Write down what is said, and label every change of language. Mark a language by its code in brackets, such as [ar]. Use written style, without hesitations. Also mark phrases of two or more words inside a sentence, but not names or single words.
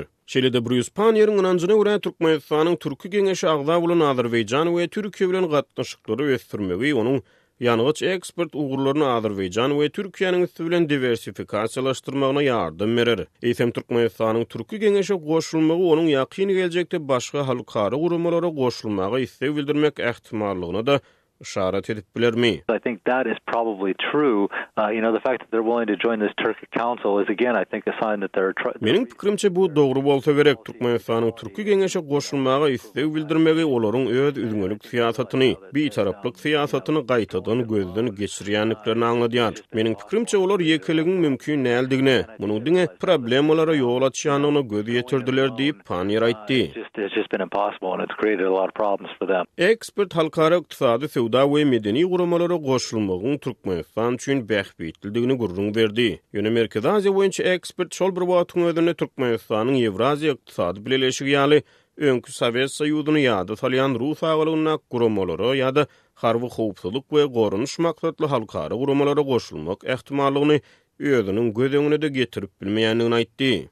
[tk] Şeýle-de Bruce Panier'iň inanjyna görä Türkmenistanyň türk geňeşe agza bolan Azerbaýjan we Türkiýe bilen gatnaşyklary ösdürmegi onuň ýanygyç ekspert ugurlaryny Azerbaýjan we Türkiýanyň üstü bilen diversifikasiýalaşdyrmagyna ýardym berer. Eýsem Türkmenistanyň türk geňeşe goşulmagy onuň ýakyn geljekde başga halkary guramalara goşulmagy istek bildirmek ähtimallygyna da işaret edip bilermi? [en] I think that is probably true. The fact that they're willing to join this Turkic Council is again, I think, a sign that they're. [tk] Meniň pikirimçe bu dogry bolsa gerek. Türkmenistanyň türk geňeşe goşulmagy istek bildirmegi olaryň öz üzüňelik siýasatyny, bitaraplyk siýasatyny gaýtadan gözden geçirýänliklerini aňladýar. Meniň pikirimçe olar ýekiligiň mümkin näildigine, munyň diňe problemalara ýol açýanyny göz ýetirdiler diýip Panier aýtdy. [en] It's just been impossible and it's created a lot of problems for them. [tk] Ekspert halkara ykdysady da we medeni guramalara goşulmagyň Türkmenistan üçin bähbitligini gurrun berdi. Ýöne Merkezi Aziýa boýunça ekspert şol bir wagtyň özünde Türkmenistanyň Ewraziýa ykdysady bileşigi ýaly öňkü Sowet Soýuzyny ýa-da salýan Rus awalygyna guramalary ýa-da harby howpsuzlyk we gorunuş maksatly halkary guramalara goşulmak ähtimallygyny özüniň göz öňüne de getirip bilmeýänligini aýtdy.